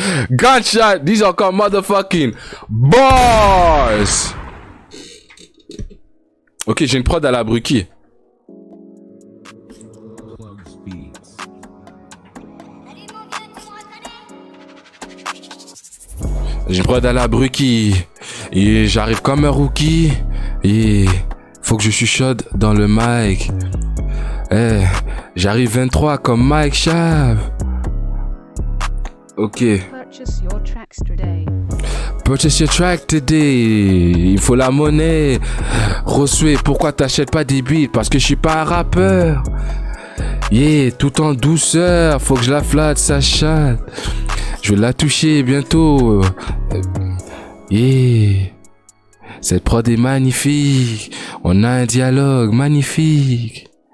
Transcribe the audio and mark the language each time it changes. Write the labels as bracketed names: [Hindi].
[English] Gunshot, these are called motherfucking bars. [French] Ok, j'ai une prod à la Bruki. J'ai une prod à la Bruki. Et j'arrive comme un rookie. Et faut que je chuchote dans le mic. J'arrive 23 comme Mike Chave. Ok. [English] Purchase your track today. [French] Il faut la monnaie. Rosué, pourquoi t'achètes pas des beats? Parce que je suis pas un rappeur. Yeah, tout en douceur. Faut que je la flatte, sa chatte. Je vais la toucher bientôt. Yeah. Cette prod est magnifique. On a un dialogue magnifique.